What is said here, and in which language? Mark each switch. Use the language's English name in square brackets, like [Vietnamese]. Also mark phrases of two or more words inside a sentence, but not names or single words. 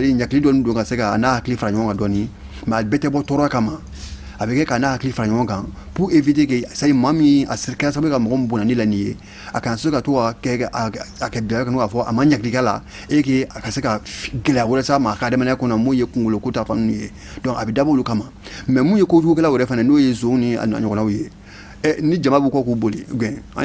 [Bambara] dire ɲakili dɔɔni don ka se ka a n'a hakili fara ɲɔgɔn kan dɔɔni mais a bɛɛ tɛ bɔ tɔɔrɔ kama a bɛ kɛ k'a n'a hakili fara ɲɔgɔn kan [French] pour éviter que c'est à dire [Bambara] maa min a kɛra sababu ye ka mɔgɔ min bunani la nin ye a kana se ka to ka kɛ a kɛ bila kɔnɔ k'a fɔ a ma ɲakili k'a la [French] et que [Bambara] a ka se ka gɛlɛya wɛrɛ s'a ma a ka adamadenya kɔnɔ mun ye kunkolo ko ta fan ye donc a bɛ dabɔ olu kama mais mun ye kojugukɛlaw yɛrɛ fana n'o ye zon ni a ɲɔgɔnnaw ye ni jama b'u kɔ k'u boli an